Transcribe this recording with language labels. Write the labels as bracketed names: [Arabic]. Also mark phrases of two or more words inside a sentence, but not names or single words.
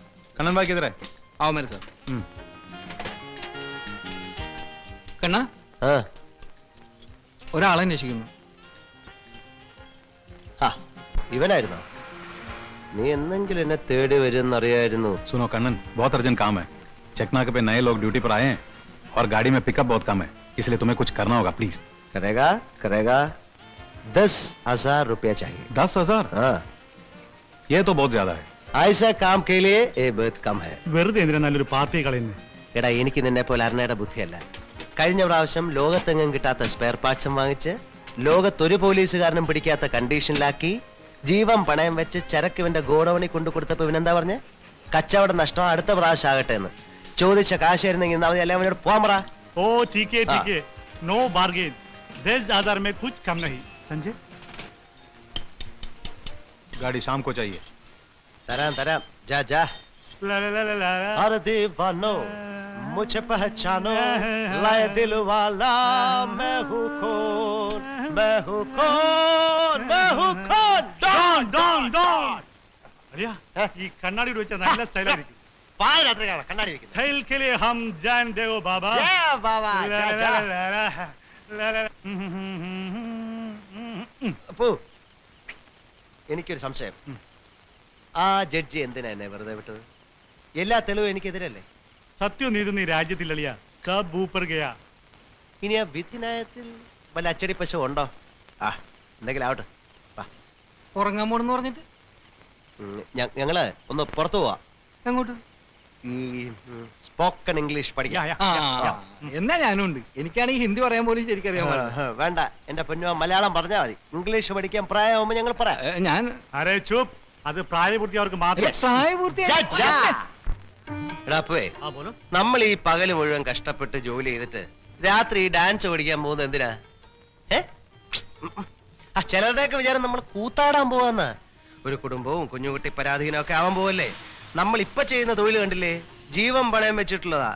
[Hindi] कन्नन भाई किधर है? आओ मेरे साथ. कन्ना, [Malayalam] ഒരാളെ അന്വേഷിക്കുന്നു. ഇവനായിരുന്നോ? നീ എന്തെങ്കിലും എന്നെ തേടി വരുമെന്നറിയായിരുന്നു. [Hindi] सुनो कन्नन, बहुत अर्जेंट काम है. चेकनाके पे नए लोग ड्यूटी पर आए हैं और गाड़ी में पिकअप बहुत कम है, इसलिए तुम्हें कुछ करना होगा प्लीज. करेगा करेगा. 10,000 रुपया चाहिए. 10,000? हाँ, ये तो बहुत ज्यादा है. ऐसा काम के लिए ये बहुत कम है. [Malayalam] വെറുതെ എന്തിനാ നല്ലൊരു പാർട്ടി കളയുന്നു? എടാ, എനിക്ക് നിന്നെ പോലെ അരണയുടെ ബുദ്ധിയല്ല. കഴിഞ്ഞ പ്രാവശ്യം ലോകത്തെങ്ങും കിട്ടാത്ത [English] spare partsum [Malayalam] വാങ്ങിച്ച് ലോകത്തൊരു പോലീസുകാരനും പിടിക്കാത്ത കണ്ടീഷനിലാക്കി ജീവൻ പണയം വെച്ച് ചരക്കിവന്റെ ഗോഡൌണിൽ കൊണ്ടു കൊടുത്തപ്പോ ഇവനെന്താ പറഞ്ഞ്? കച്ചവടം നഷ്ടം, അടുത്ത പ്രാവശ്യം ആകട്ടെ എന്ന്. ചോദിച്ച കാശായിരുന്നെങ്കിൽ എല്ലാം അവനോട് പോകാൻ പറ. [Hindi] ओ ठीक है, [English] no bargain. [Hindi] 10,000 में कुछ कम नहीं. संजय, गाड़ी शाम को चाहिए. [Malayalam] തരാം തരാം. [Hindi] जा जा. ला ला ला ला ला. अरे दीवानो मुझे पहचानो, लाए दिल वाला मैं हूँ कौन, मैं हूँ कौन, मैं हूँ कौन. ഡോൺ ഡോൺ ഡോൺ. [Malayalam] അരിയാ, ഈ കണ്ണാടി വെച്ച നല്ല സ്റ്റൈൽ ആയിരിക്കും. പാതിരാത്രിയാണ് കണ്ണാടി വെക്കുന്നത്. [Hindi] സ്റ്റൈൽ के लिए हम जान देओ बाबा. [Malayalam] ജയ ബാബാ. ला [Hindi] जा, ला जा. ला ला ला ला. [Malayalam] അപ്പോ എനിക്കൊരു സംശയം. ആ ജഡ്ജി എന്തിനാ എന്നെ വെറുതെ വിട്ടത്? എല്ലാ തെളിവും എനിക്കെതിരല്ലേ? സത്യം നീതുന്ന ഈ രാജ്യത്തിൽ അളിയ [Hindi] कब ऊपर गया. [Malayalam] ഇനി ആ വിധിന്യായത്തിൽ വല്ല അച്ചടി പശു ഉണ്ടോ? എന്തെങ്കിലും ആവട്ടെ. ഉറങ്ങാൻ പോണെന്ന് പറഞ്ഞിട്ട് ഞങ്ങള് ഒന്ന് പുറത്തു പോവാ. എങ്ങോട്ട്? ഈ [English] spoken English [Malayalam] പഠിക്കാം. [English] Yeah, ആ yeah, yeah. [Malayalam] എന്നാ ഞാനും ഉണ്ട്. എനിക്കാണെങ്കിൽ ഹിന്ദി പറയാൻ പോലും ശരിക്കറിയാൻ പാടില്ല. വേണ്ട, എന്റെ പൊന്നു മലയാളം പറഞ്ഞാൽ മതി. ഇംഗ്ലീഷ് പഠിക്കാൻ പ്രായമാകുമ്പോ ഞങ്ങൾ പറയാം. ഞാൻ [Hindi] अरे चुप [Malayalam] അത് പ്രായപൂർത്തിയവർക്ക് മാത്രം. എടാ പോയെ, [Hindi] हाँ बोलो. [Malayalam] നമ്മൾ ഈ പകല് മുഴുവൻ കഷ്ടപ്പെട്ട് ജോലി ചെയ്തിട്ട് രാത്രി ഡാൻസ് പഠിക്കാൻ പോകുന്നത് എന്തിനാ? ആ ചിലരുടെയൊക്കെ വിചാരം നമ്മൾ കൂത്താടാൻ പോവാന്ന. ഒരു കുടുംബവും കുഞ്ഞുകുട്ടി പരാധീനവും ഒക്കെ ആവാൻ പോവല്ലേ. നമ്മൾ ഇപ്പൊ ചെയ്യുന്ന തൊഴിൽ കണ്ടില്ലേ, ജീവൻ പണയം വെച്ചിട്ടുള്ളതാ.